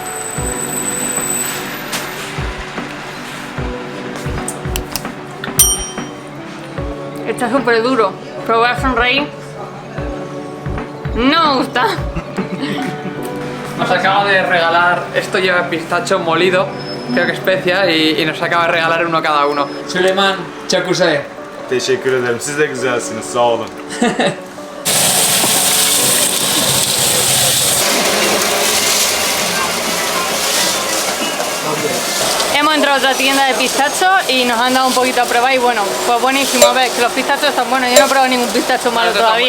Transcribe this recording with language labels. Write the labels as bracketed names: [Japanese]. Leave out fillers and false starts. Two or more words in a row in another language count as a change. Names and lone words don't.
[Spanish] Está súper duro, pero voy a sonreír. No me gusta. Nos acaba de regalar, esto lleva pistacho molido, creo que especia, y nos acaba de regalar uno cada uno. [Turkish] Süleyman, Çakuse. Teşekkür ederim. Siz de güzelsiniz. Sağ olun. [Spanish] Hemos entrado a otra tienda de pistacho y nos han dado un poquito a probar y bueno, pues buenísimo, ves que los pistachos están buenos. Yo no he probado ningún pistacho malo todavía.